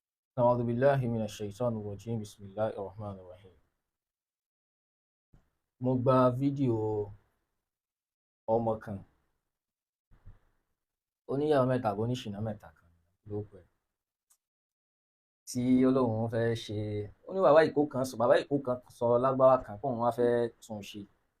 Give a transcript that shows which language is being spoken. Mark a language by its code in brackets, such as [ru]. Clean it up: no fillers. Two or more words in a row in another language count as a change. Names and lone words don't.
[ar] أعوذ بالله من الشيطان الرجيم بسم الله الرحمن الرحيم. [yo] Mo gba fídíò ọmọ kan oníyàwó mẹ́ta àbí oníṣìnà mẹ́ta kan lórúkọ ẹ̀ tí Ọlọ́run fẹ́ ṣe ó ní bàbá ìkó kan sọ lágbára kan kóun wá fẹ́ tún un ṣe.